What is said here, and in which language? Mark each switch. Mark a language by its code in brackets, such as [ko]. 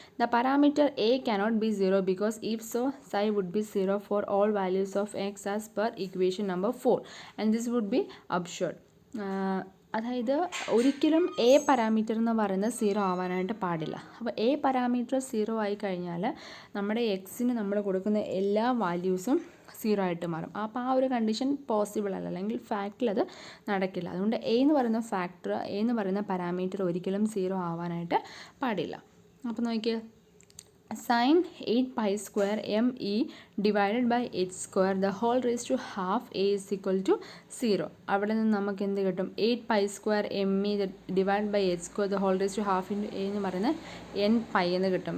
[en] The parameter a cannot be 0 because if so, psi would be 0 for all values of x as per equation number 4 and this would be absurd. [ml] അതായത് ഒരിക്കലും A parameter എന്ന് പറയുന്നത് 0 ആവാനായിട്ട് പാടില്ല. അപ്പോൾ A parameter 0 ആയി കഴിഞ്ഞാൽ നമ്മുടെ എക്സിന് നമ്മൾ കൊടുക്കുന്ന എല്ലാ വാല്യൂസും 0 ആയിട്ട് മാറും. അപ്പോൾ ആ ഒരു കണ്ടീഷൻ പോസിബിൾ അല്ല, അല്ലെങ്കിൽ ഫാക്റ്റിൽ അത് നടക്കില്ല. അതുകൊണ്ട് എ എന്ന് പറയുന്ന പാരാമീറ്റർ ഒരിക്കലും 0 ആവാനായിട്ട് പാടില്ല. അപ്പോൾ നോക്കിയേ, [en] sin 8π² me divided by h² a is equal to 0. [ml] അവിടെ നിന്ന് നമുക്ക് എന്ത് കിട്ടും? [en] 8π² me divided by h² into a [ml] എന്ന് പറയുന്നത് n π എന്ന് കിട്ടും.